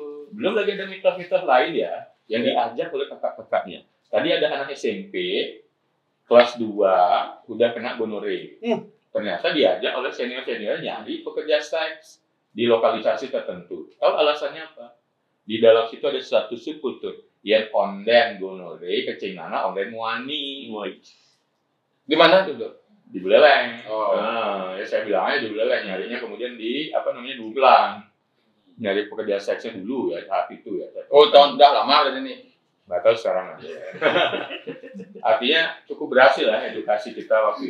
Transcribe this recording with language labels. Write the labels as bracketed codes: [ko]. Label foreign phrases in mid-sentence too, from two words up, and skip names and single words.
[id] Belum lagi ada mitos-mitos lain ya yang diajak oleh kakak-kakaknya. tadi ada anak SMP kelas 2 udah kena gonore. Ternyata diajak oleh senior-senior nyari pekerja seks di lokalisasi tertentu. Tahu alasannya apa? Di dalam situ ada satu subkultur. [ban] Yen onden gonore, kecingana onden muani. [id] Di mana tuh, Dok? Di Buleleng. Oh. Nah, ya saya bilangnya di Buleleng, nyarinya kemudian di Dugelang. Nyari pekerja seksnya dulu ya saat itu ya. Oh, tahun udah lama dari ini. Nggak tahu sekarang aja. Artinya cukup berhasil lah edukasi kita waktu itu.